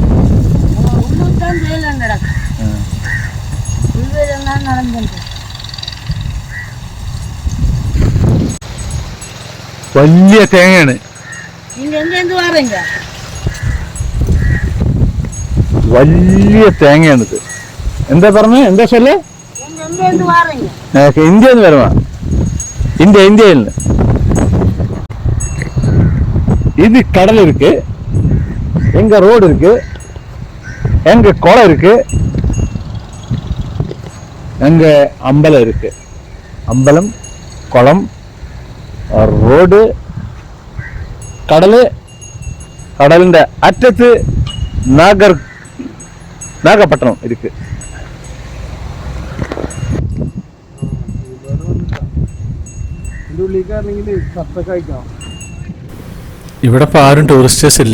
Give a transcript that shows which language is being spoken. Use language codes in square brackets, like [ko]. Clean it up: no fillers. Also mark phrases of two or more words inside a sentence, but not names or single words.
[ml] വലിയ തേങ്ങയാണ് വലിയ തേങ്ങയാണിത് എന്താ പറഞ്ഞ എന്താ ചൊല്ലേ ഇന്ത്യ വരുവാ ഇന്ത്യയിൽ [ta] இது கடல் இருக்கு எங்க ரோடு இருக்கு எங்க குளம் இருக்கு எங்க அம்பலம் இருக்கு அம்பலம் குளம் [ml] റോഡ് കടലിന്റെ അറ്റത്ത് നാഗപട്ടണം ഇരിക്ക് ഇവിടെ ഇപ്പോൾ ആരും ടൂറിസ്റ്റേഴ്സ് ഇല്ല.